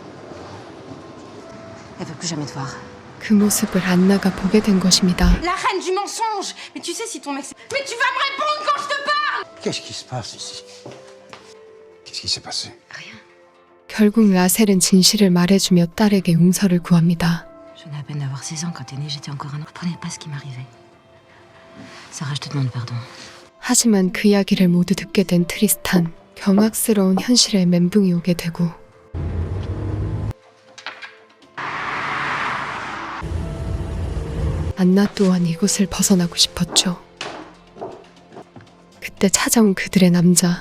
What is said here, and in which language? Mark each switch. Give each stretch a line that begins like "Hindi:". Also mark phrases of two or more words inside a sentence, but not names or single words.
French: Elle veut plus jamais te voir.
Korean: 그 모습을 안나가 보게 된 것입니다.
French: La reine du mensonge. Mais tu sais si ton mec... Mais tu vas me répondre quand je te parle. Qu'est-ce qui se passe ici? Qu'est-ce qui s'est passé? Rien.
Korean: 결국 라셀은 진실을 말해주며 딸에게 용서를 구합니다.
French: Je venais à peine d'avoir 16 ans quand t'es née, j'étais encore un enfant. Je comprenais pas ce qui m'arrivait. Sarah, je te demande pardon.
Korean: 하지만 그 이야기를 모두 듣게 된 트리스탄. 경악스러운 현실에 멘붕이 오게 되고 안나 또한 이곳을 벗어나고 싶었죠. 그때 찾아온 그들의 남자.